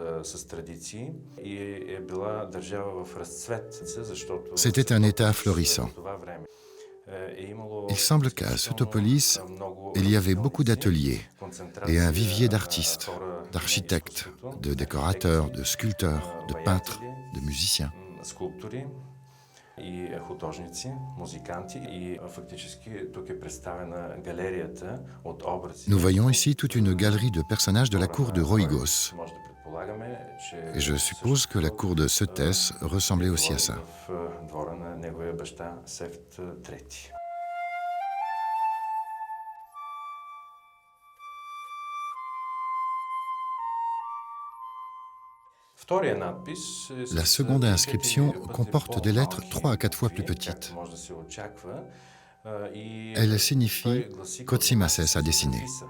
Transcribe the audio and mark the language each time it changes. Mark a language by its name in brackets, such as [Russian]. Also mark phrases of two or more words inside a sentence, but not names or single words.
[French] C'était un État florissant. Il semble qu'à Setopolis, il y avait beaucoup d'ateliers et un vivier d'artistes, d'architectes, de décorateurs, de sculpteurs, de peintres, de musiciens. [Bulgarian] скулптори и художници, музиканти и фактически тук е представена галерията от образци. [French] Nous voyons ici toute une galerie de personnages de la cour de Roygos. [Bulgarian] Може да предполагаме, че [French] Et je suppose que la cour de Cétès ressemblait aussi à ça. [Bulgarian] в двора на неговия баща Сефт III. [French] La seconde inscription comporte des lettres 3 à 4 fois plus petites. Elle signifie « Kotsimases a dessiné ».